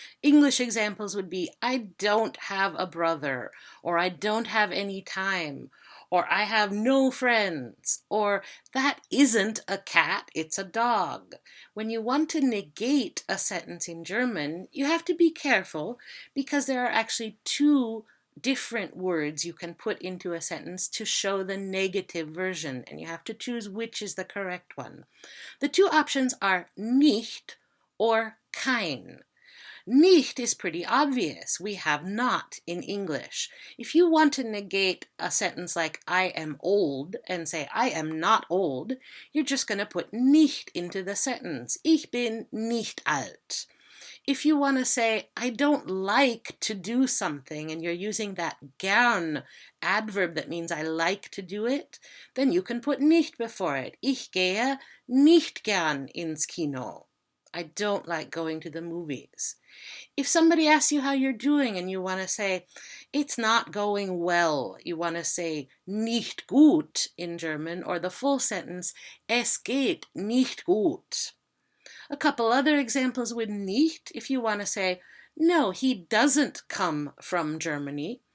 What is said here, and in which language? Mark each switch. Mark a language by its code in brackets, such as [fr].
[en] English examples would be, I don't have a brother, or I don't have any time, or I have no friends, or that isn't a cat, it's a dog. When you want to negate a sentence in German, you have to be careful because there are actually two different words you can put into a sentence to show the negative version, and you have to choose which is the correct one. The two options are nicht or kein. Nicht is pretty obvious. We have not in English. If you want to negate a sentence like I am old and say I am not old, you're just going to put nicht into the sentence. [de] Ich bin nicht alt. [en] If you want to say, I don't like to do something, and you're using that gern adverb that means I like to do it, then you can put nicht before it. [de] Ich gehe nicht gern ins Kino. [en] I don't like going to the movies. If somebody asks you how you're doing and you want to say, it's not going well, you want to say nicht gut in German, or the full sentence, [de] es geht nicht gut. [en] A couple other examples with nicht, if you want to say, no, he doesn't come from Germany.